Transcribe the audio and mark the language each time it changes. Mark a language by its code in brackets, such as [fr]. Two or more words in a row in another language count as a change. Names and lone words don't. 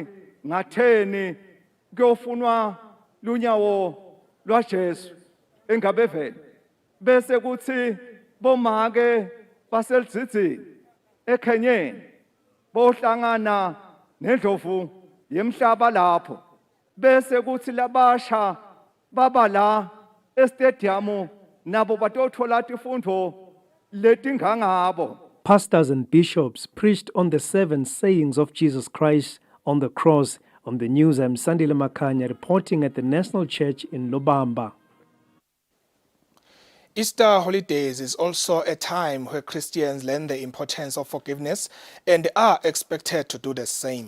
[ss] ngatheni kuyofunwa lunyawo lwaJesu engabevele bese kuthi bomake baselidzidzi eKhenyeni bohlangana nendlovu yemhlaba lapho bese kuthi labasha baba la estadium nabo batothola tifundo letingangabo. [en] Pastors and bishops preached on the 7 sayings of Jesus Christ on the cross. On the news, I'm Sandile Makanya reporting at the National Church in Lobamba. Easter holidays is also a time where Christians learn the importance of forgiveness and are expected to do the same.